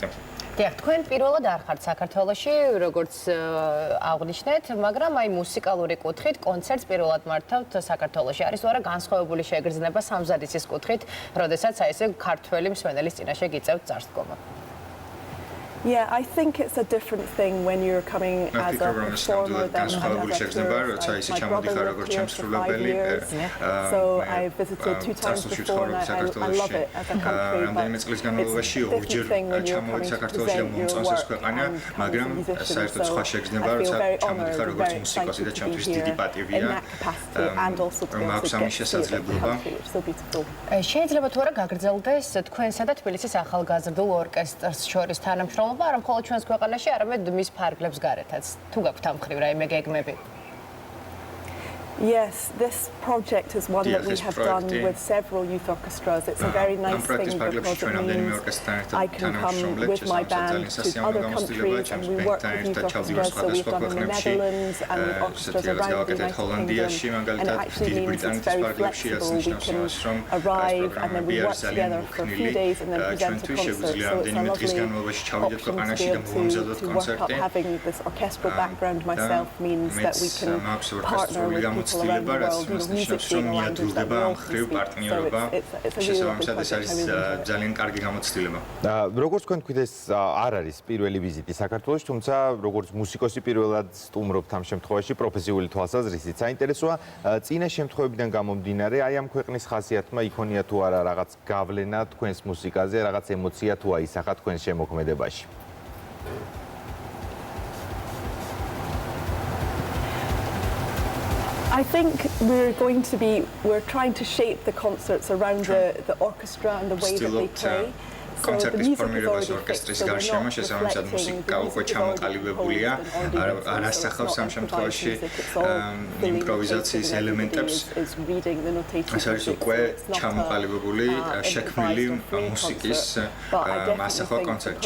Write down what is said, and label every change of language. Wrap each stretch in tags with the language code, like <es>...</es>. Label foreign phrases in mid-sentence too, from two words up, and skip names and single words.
<ka>დიახ, თქვენ პირველად არ ხართ საქართველოში, როგორც აღნიშნეთ, მაგრამ აი მუსიკალური კუთხით კონცერტს პირველად მართავთ საქართველოში. არის თუ არა განსხვავებული შეგრძნება სამზადისის კუთხით, როდესაც აი ესე ქართველი მსმენელის წინაშე გიწევთ წარსდგომა?</ka> <en>Yeah, I think it's a different thing when you're coming as a performer than as a tourist. My brother lived here for 5 years, so I visited 2 times before and I love it as a country, but it's a different thing when you're coming to present your work and come as a musician, so I feel very honoured and very excited to be here in that capacity and also to be able to get to see it as a country, which is so beautiful.</en> <ka>შეიძლება თუ არა გაგრძელდეს თქვენსა და თბილისის ახალგაზრდულ ორკესტრს შორის თანამშრომლობა არა მხოლოდ ჩვენს ქვეყანაში, არამედ მის ფარგლებს გარეთაც. თუ გაქვთ ამ მხრივ რაიმე გეგმები?</ka> <en>Yes, this project is one that we have done with several youth orchestras. It's a very nice thing because it means I can come with my band to other countries and we work with youth orchestras. So we've done in the Netherlands and with orchestras around the United Kingdom. And it actually means it's very flexible. We can arrive and then we work together for a few days and then present a concert. So it's a lovely option to be able to work up. Having this orchestral background myself means that we can partner with people around the world, music being a language that we all speak. So it's a really lovely project. I really enjoy it.</en> <ka>როგორც თქვენ თქვით, ეს არ არის პირველი ვიზიტი საქართველოში, თუმცა როგორც მუსიკოსი პირველად სტუმრობთ ამ შემთხვევაში პროფესიული თვალსაზრისით. საინტერესოა წინა შემთხვევებიდან გამომდინარე, აი ამ ქვეყნის ხასიათმა იქონია თუ არა რაღაც გავლენა თქვენს მუსიკაზე, რაღაც ემოცია თუ აისახა თქვენს შემოქმედებაში.</ka> <en>I think we're trying to shape the concerts around the orchestra and the way that they play.</en> <ka>კონცერტის ფორმირებას ორკესტრის გარშემო შესაბამისად მუსიკა უკვე ჩამოყალიბებულია, არ ასახავს ამ შემთხვევაში იმპროვიზაციის ელემენტებს. ეს არის უკვე ჩამოყალიბებული, შექმნილი მუსიკის მასახვა კონცერტში.</ka>